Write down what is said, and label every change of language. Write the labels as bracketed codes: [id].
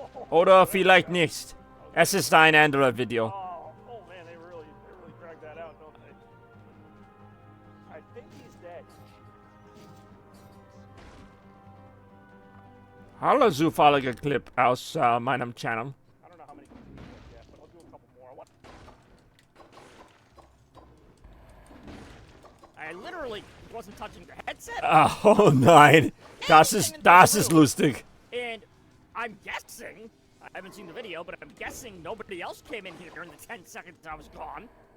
[de] Oder vielleicht nicht. Es ist ein anderer Video. [en] Oh man, they really dragged that out, don't they? I think he's dead. [de] Hallo zufälliger Clip aus meinem Channel. [en] I don't know how many clips we get, but I'll do a couple more. What? I literally wasn't touching the headset. [de] Oh nein. Das ist lustig. [en] And I'm guessing, I haven't seen the video, but I'm guessing nobody else came in here in the 10 seconds I was gone.